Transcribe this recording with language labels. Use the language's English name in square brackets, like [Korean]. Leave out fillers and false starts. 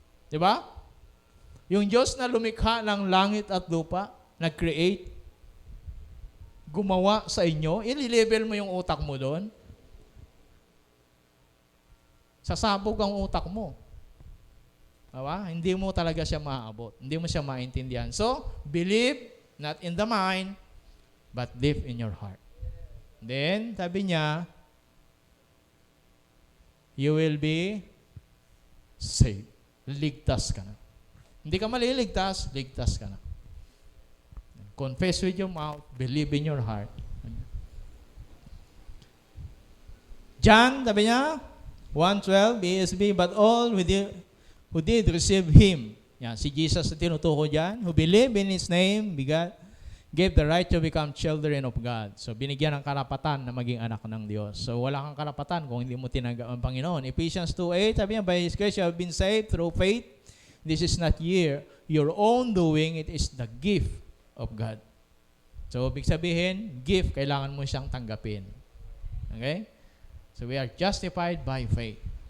[Filipino] Di ba? Yung Diyos na lumikha ng langit at lupa, nag-create, gumawa sa inyo, ile-level mo yung utak mo doon. Sasabog ang utak mo. Diba? Hindi mo talaga siya maaabot. Hindi mo siya maintindihan. [English] So, believe not in the mind, but live in your heart. Then, sabi niya, you will be saved. [Filipino] ligtas ka na. Hindi ka maliligtas, ligtas ka na. [English] Confess with your mouth, believe in your heart. John, [Filipino] sabi niya, [English] 1:12, ESV, but all who did receive Him. [Filipino] Yan, si Jesus na tinutuko dyan. [English] Who believe in His name, gave the right to become children of God. [Filipino] So, binigyan ng karapatan na maging anak ng Diyos. So, wala kang karapatan kung hindi mo tinanggap ang Panginoon. [English] Ephesians 2:8, [Filipino] sabi niya, [English] by His grace you have been saved through faith. This is not your own doing, it is the gift of God. [Filipino] So, ibig sabihin, gift, kailangan mo siyang tanggapin. Okay? [English] So, we are justified by faith.